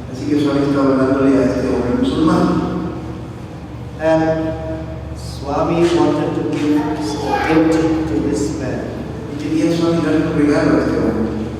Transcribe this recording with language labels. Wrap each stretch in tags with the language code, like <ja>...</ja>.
<es>Así que Swami estaba hablándole a este hombre musulmán.</es> <en>And Swami wanted to give a gift to this man.</en> <es>Y quería Swami darle un regalo a este hombre.</es>